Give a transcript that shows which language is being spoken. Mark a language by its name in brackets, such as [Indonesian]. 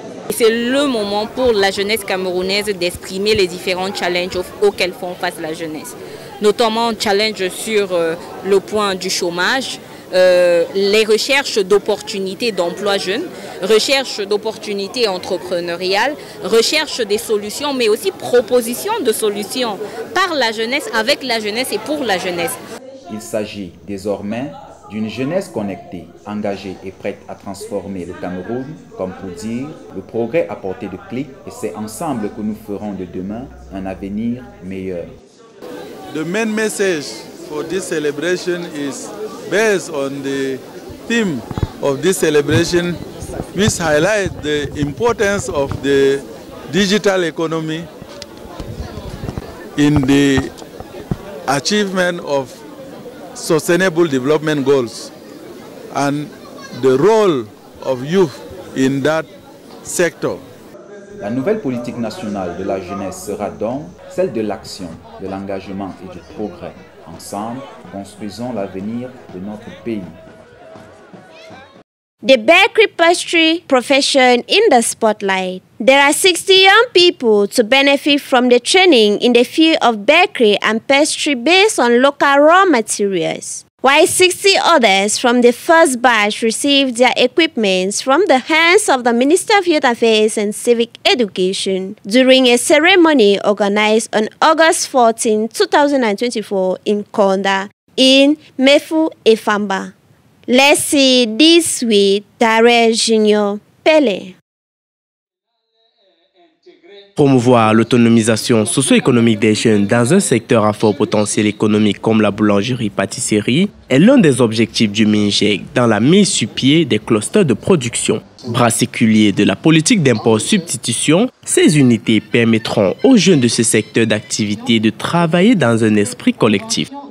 [French] C'est le moment pour la jeunesse camerounaise d'exprimer les différents challenges auxquels font face la jeunesse, notamment challenge sur le point du chômage, les recherches d'opportunités d'emploi jeunes, recherche d'opportunités entrepreneuriales, recherche des solutions, mais aussi proposition de solutions par la jeunesse, avec la jeunesse et pour la jeunesse. Il s'agit désormais d'une jeunesse connectée, engagée et prête à transformer le Cameroun, comme pour dire, le progrès à portée de clic, et c'est ensemble que nous ferons de demain un avenir meilleur. [English] The main message for this celebration is based on the theme of this celebration, which highlights the importance of the digital economy in the achievement of sustainable development goals and the role of youth in that sector. [French] La nouvelle politique nationale de la jeunesse sera donc celle de l'action, de l'engagement et du progrès. Ensemble, construisons l'avenir de notre pays. [English] The bakery pastry profession in the spotlight. There are 60 young people to benefit from the training in the field of bakery and pastry based on local raw materials, while 60 others from the first batch received their equipment from the hands of the Minister of Youth Affairs and Civic Education during a ceremony organized on August 14, 2024 in Konda, in Mefu Efamba. Let's see this with Darrell Junior Pele. [French] Promouvoir l'autonomisation socio-économique des jeunes dans un secteur à fort potentiel économique comme la boulangerie-pâtisserie est l'un des objectifs du MINJEC dans la mise sur pied des clusters de production. Bras séculier de la politique d'import-substitution, ces unités permettront aux jeunes de ce secteur d'activité de travailler dans un esprit collectif.